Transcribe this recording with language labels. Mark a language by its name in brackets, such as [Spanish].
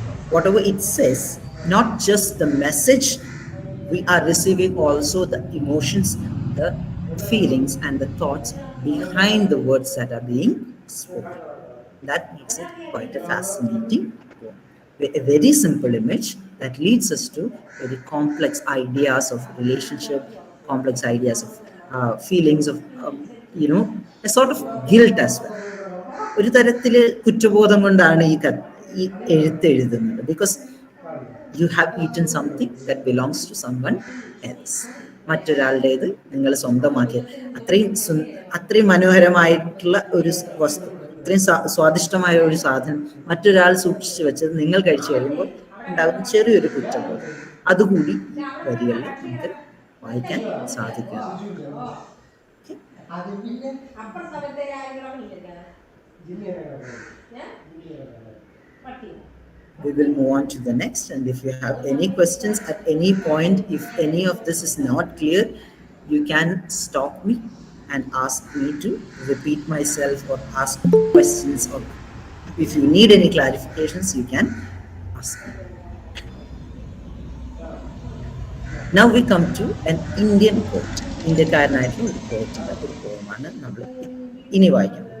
[English] Whatever it says, not just the message, we are receiving also the emotions, the feelings, and the thoughts behind the words that are being spoken. That makes it quite a fascinating poem. A very simple image that leads us to very complex ideas of relationship, complex ideas of feelings of, a sort of guilt as well. [Malayalam] ഒരു തരത്തില് കുറ്റബോധം കൊണ്ടാണ് ഈ എഴുത്ത് എഴുതുന്നത്. [English] Because you have eaten something that belongs to someone else. [Malayalam] മറ്റൊരാളുടേത് നിങ്ങൾ സ്വന്തമാക്കിയത്. അത്രയും മനോഹരമായിട്ടുള്ള ഒരു വസ്തു, അത്രയും സ്വാദിഷ്ടമായ ഒരു സാധനം മറ്റൊരാൾ സൂക്ഷിച്ചു വെച്ചത് നിങ്ങൾ കഴിച്ചു കഴിയുമ്പോൾ ഉണ്ടാകുന്ന ചെറിയൊരു കുറ്റബോധം, അതുകൂടി ഈ വരികളിൽ നമുക്ക് വായിക്കാൻ സാധിക്കും. [English] We will move on to the next, and if you have any questions at any point, if any of this is not clear, you can stop me and ask me to repeat myself or ask questions, or if you need any clarifications, you can ask me. Now we come to an Indian poet. [Malayalam] ഇന്ത്യക്കാരനായിട്ടുള്ള ഒരു പോയറ്റിന്റെ ഒരു പോയമാണ് നമ്മൾ ഇനി വായിക്കുന്നത്.